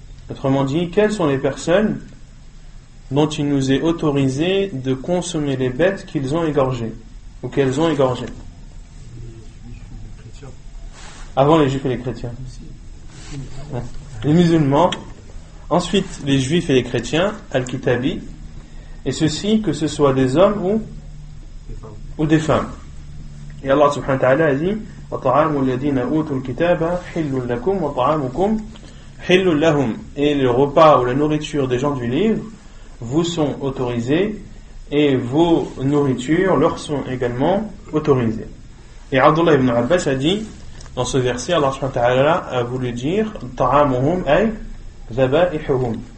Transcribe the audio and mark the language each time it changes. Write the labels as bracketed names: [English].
[French] Autrement dit, quelles sont les personnes dont il nous est autorisé de consommer les bêtes qu'ils ont égorgées ou qu'elles ont égorgées? Avant les juifs et les chrétiens. Les musulmans. Ensuite, les juifs et les chrétiens, al-kitabi. Et ceci, que ce soit des hommes ou des femmes. Et Allah subhanahu wa ta'ala a dit [Arabic] وَطَعَامُ الَّذِينَ أُوتُوا الْكِتَابَ حِلٌّ لَكُمْ وَطَعَامُكُمْ حِلٌّ لَهُمْ. [French] Et le repas ou la nourriture des gens du livre vous sont autorisés et vos nourritures leur sont également autorisées. Et Abdullah ibn Abbas a dit, dans ce verset, Allah subhanahu wa ta'ala a voulu dire [Arabic] ta'amuhum ay zaba'ihuhum.